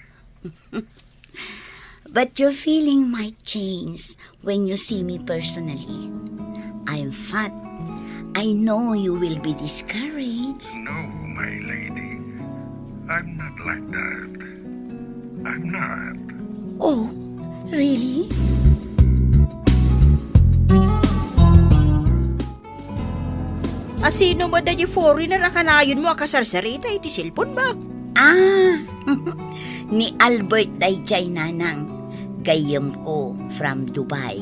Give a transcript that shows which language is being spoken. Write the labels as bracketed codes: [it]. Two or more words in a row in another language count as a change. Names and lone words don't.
[en] But your feeling might change when you see me personally. I'm fat. I know you will be discouraged. No, my lady. I'm not like that. I'm not. Oh, really? [ilo] Asino mo da di foreigner na kanayon mo akasarsarita iti silpon ba? Ah, ni Albert Dayjay nanang. Gayam ko from Dubai.